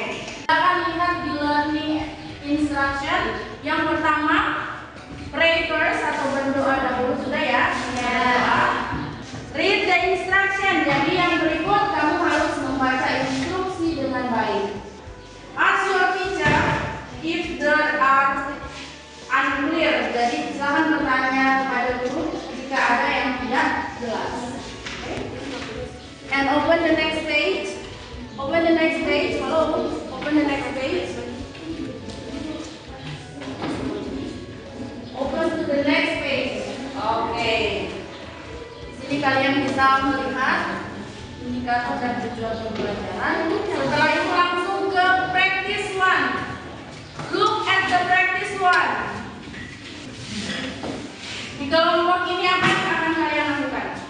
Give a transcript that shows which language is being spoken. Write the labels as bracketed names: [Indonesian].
[Indonesian] Kita akan lihat di [English] learning instruction. [Indonesian] Yang pertama, [English] pray first [Indonesian] atau berdoa dahulu, sudah ya? Berdoa. [English] Read the instruction. [Indonesian] Jadi yang berikut kamu harus membaca instruksi dengan baik. [English] Ask your teacher if there are unclear. [Indonesian] Jadi silakan bertanya kepada guru jika ada yang tidak jelas. [English] And open the next page. Open the next page. Hello. Open the next page. Open to the next page. Oke. [Indonesian] Di sini kalian bisa melihat indikator dan tujuan pembelajaran. Setelah itu langsung ke practice one. [English] Look at the practice one. [Indonesian] Di kelompok ini apa yang akan kalian lakukan?